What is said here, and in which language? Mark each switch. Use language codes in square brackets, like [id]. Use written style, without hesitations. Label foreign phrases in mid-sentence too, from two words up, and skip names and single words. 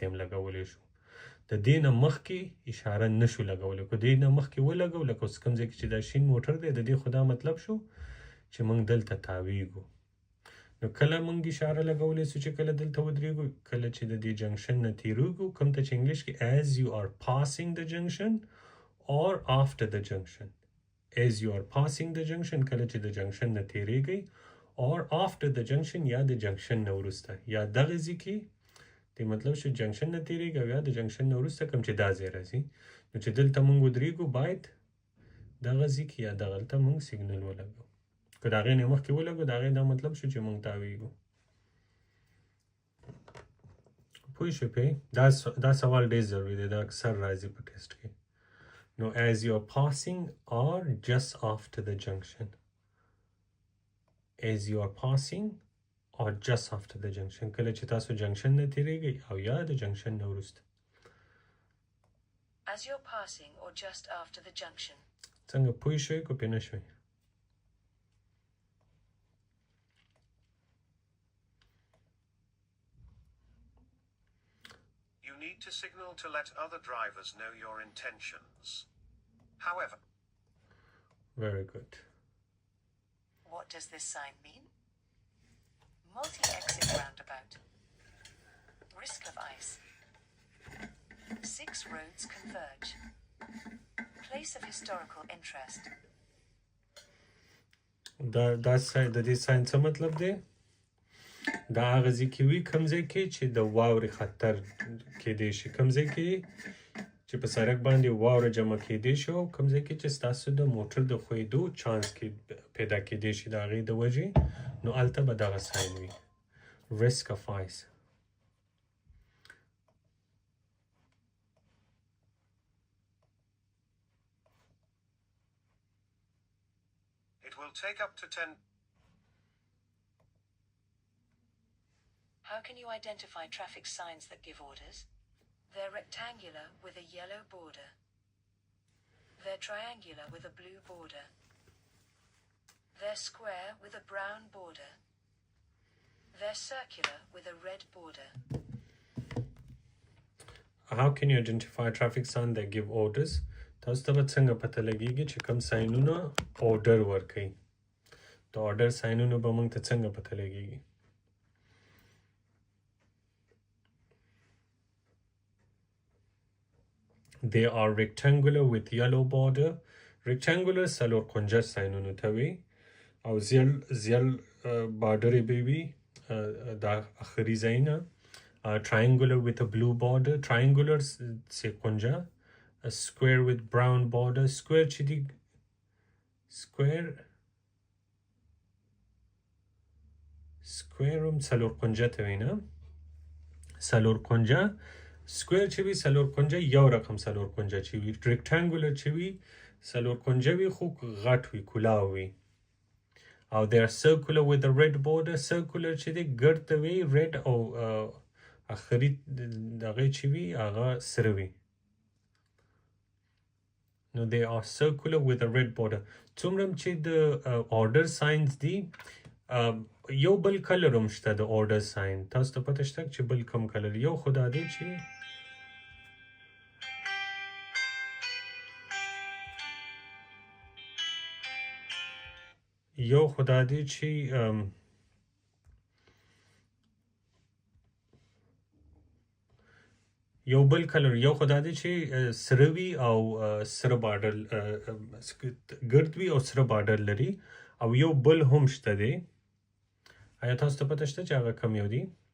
[ps] هم لګولی شو د دې نه مخکې اشاره نشو لګولی که دې نه مخکې ولګو لکه اوس کوم ځای کې چې دا شین موټر دی د دې خو دا مطلب شو چې موږ دلته تاویږو نو کله موږ اشاره لګولی سو چې کله دلته ودرېږو کله چې د دې جنکشن نه تیریږو کوم ته چې انګلیش کې [en] as you are passing the junction or after the junction as you are passing the junction [ps] کله چې د جنکشن نه تیریږئ [en] or after the junction [ps] یا د جنکشن نه وروسته یا دغه ځای کې د مطلب شو جنکشن نه تیریږئ او یا د جنکشن نه وروسته کوم چې دا ځای راځي نو چې دلته موږ ودرېږو باید دغه ځای کې یا دغلته موږ سیګنل ولګو که د هغې نه مخکې ولګو د هغې دا مطلب شو چې موږ تاویږو پوه شو پې دا سوال ډېر ضروري دی دا اکثر راځي په ټیسټ کې نو [en] as you are passing or just after the junction as you are passing or just after the junction [ps] کله چې تاسو جنکشن نه تیریږئ او یا د جنکشن نه وروسته [en] As you're passing or just after the junction. [ps] څنګه پوه شوئ که پې نه شوئ [en] You need to signal to let other drivers know your intentions. However, very good What does this sign mean? Multi-exit roundabout. Risk of ice. 6 roads converge. Place of historical interest. [ps] د دې ساين څه مطلب دی دا هغه ځای کې وي کوم ځای کې چې د واورې خطر کېدی شي کوم ځای کې چې په سړک باندې واوره جمع کېدی شي او کوم ځای کې چې ستاسو د موټر د ښویېدو چانس کې پیدا کېدی شي د هغې د وجې نو هلته به دغه ساین وي [en] risk of ice it will take up to 10. How can you identify traffic signs that give orders? They're rectangular with a yellow border. They're triangular with a blue border. They're square with a brown border. They're circular with a red border. How can you identify traffic signs that give orders? [ps] تاسو ته به څنګه پته لګیږي چې کوم ساینونه order ورکوي د order ساینونه به موږ ته څنګه پته لګیږي [en] They are rectangular with yellow border. [ps] Rectangular څلور کنجه ساینونو ته وي او زیل بارډر به وي دا اخري ځای نه [en] triangular with a blue border [ps] triangular سے قنجه [en] a square with brown border [ps] square چې دی square هم څلور قنجه ته وي نه څلور قنجه square چې وي څلور قنجه یو رقم څلور قنجه چې وي rectangular چې وي څلور قنجه وي خو غټ وي کولاو وي او [en] they are circular with a red border [ps] circular چې دی ګرد ته وي red او اخري دغه چې وي هغه سره وي [en] No, they are circular with a red border. [ps] څومره چې د [en] order signs [ps] دي یو بل کلر هم شته د order sign تاسو ته پته شته چې بل کم کلر یو خدا دی چې یو خدا دی چې یو بل کلر یو خدا دی چې سره وي او سره بارډر ګرد وي او سره بارډر لري او یو بل هم شته دی آیا تاسو ته پته شته چې هغه کوم یو دی